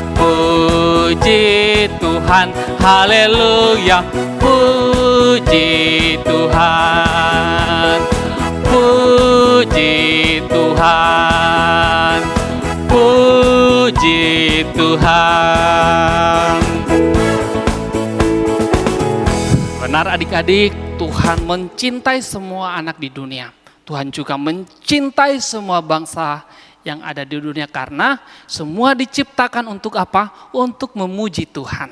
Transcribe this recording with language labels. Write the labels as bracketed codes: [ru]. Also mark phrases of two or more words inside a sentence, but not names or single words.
[id] Puji Tuhan, haleluya. Puji Tuhan. Puji Tuhan. Puji Tuhan. Benar adik-adik, Tuhan mencintai semua anak di dunia. Tuhan juga mencintai semua bangsa yang ada di dunia karena semua diciptakan untuk apa? Untuk memuji Tuhan.